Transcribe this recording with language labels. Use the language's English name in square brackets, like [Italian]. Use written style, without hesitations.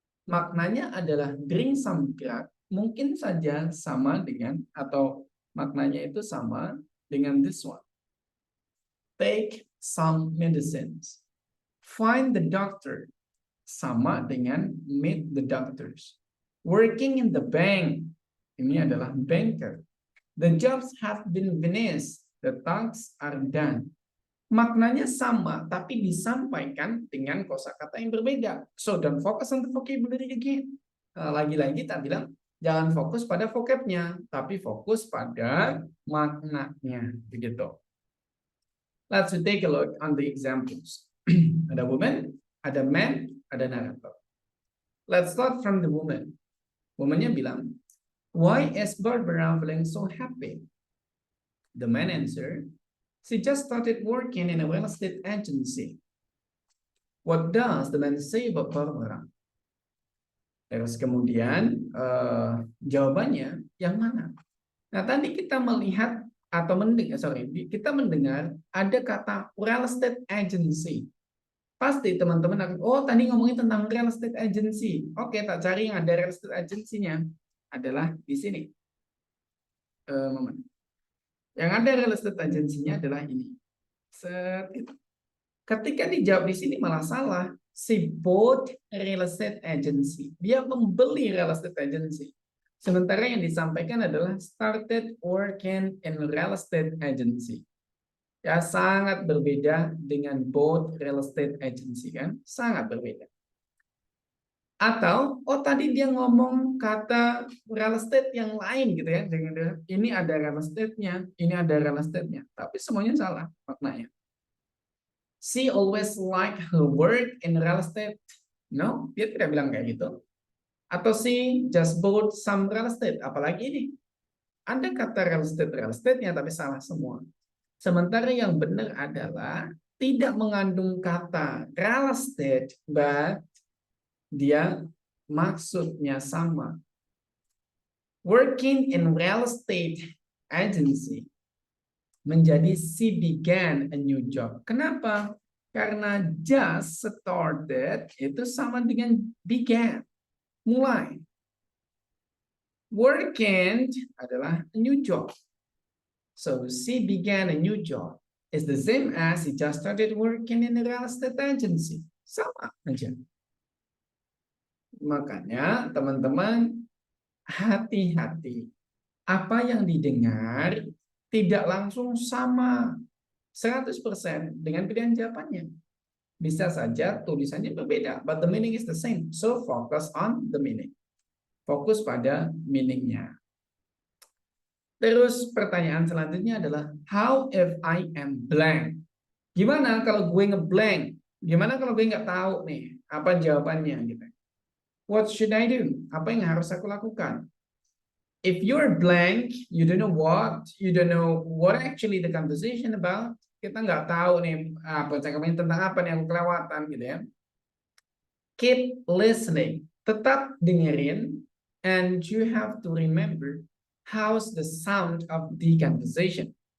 [Indonesian] Maknanya adalah [English] bring some drug, [Indonesian] mungkin saja sama dengan atau maknanya itu sama dengan [English] this one. Take some medicines. Find the doctor, [Indonesian] sama dengan [English] meet the doctors. Working in the bank, [Indonesian] ini adalah [English] banker. The jobs have been finished, the tasks are done. [Indonesian] Maknanya sama, tapi disampaikan dengan kosakata yang berbeda. [English] So don't focus on the vocabulary again. [Indonesian] Lagi-lagi tak bilang jangan fokus pada vocabnya, tapi fokus pada maknanya, begitu. [English] Let's take a look on the examples. [Indonesian] Ada woman, ada man, ada narrator. [English] Let's start from the woman. [Indonesian] Womannya bilang, [English] why is Barbara feeling so happy? The man answered, she just started working in a real estate agency. What does the man say about Barbara? [Indonesian] Terus kemudian jawabannya yang mana? Nah, tadi kita melihat atau mendengar, kita mendengar ada kata real estate agency. Pasti teman-teman akan, oh tadi ngomongin tentang real estate agency. Oke, tak cari yang ada real estate agency-nya. Adalah di sini. Yang ada real estate agency-nya adalah ini. Ketika dijawab di sini malah salah. [English] She bought real estate agency. [Indonesian] Dia membeli real estate agency. Sementara yang disampaikan adalah [English] started working in real estate agency. [Indonesian] Ya, sangat berbeda dengan [English] bought real estate agency [Indonesian] kan? Sangat berbeda. Atau, oh tadi dia ngomong kata real estate yang lain gitu ya. Ini ada real estate-nya, ini ada real estate-nya. Tapi semuanya salah maknanya. [English] She always like her work in real estate. No, [Indonesian] dia tidak bilang kayak gitu. [English] Atau she just bought some real estate. [Indonesian] Apalagi ini. Ada kata real estate-nya, tapi salah semua. Sementara yang benar adalah tidak mengandung kata real estate, but dia maksudnya sama. [English] Working in real estate agency menjadi she began a new job. [Indonesian] Kenapa? Karena just started itu sama dengan began, mulai. [English] Working adalah a new job. So she began a new job. It's the same as she just started working in a real estate agency. [Indonesian] Sama aja. Makanya teman-teman hati-hati. Apa yang didengar tidak langsung sama 100% dengan pilihan jawabannya. Bisa saja tulisannya berbeda, [English] but the meaning is the same. So focus on the meaning. [Indonesian] Fokus pada meaningnya. Terus pertanyaan selanjutnya adalah [English] how if I am blank? [Indonesian] Gimana kalau gue ngeblank? Gimana kalau gue nggak tahu nih apa jawabannya gitu? [English] What should I do? [Indonesian] Apa yang harus aku lakukan? [English] If you're blank, you don't know what actually the conversation about. [Indonesian] Kita nggak tahu nih percakapan tentang apa nih yang kelewatan gitu ya. [English] Keep listening, [Indonesian] tetap dengerin, [English] and you have to remember how's the sound of the conversation.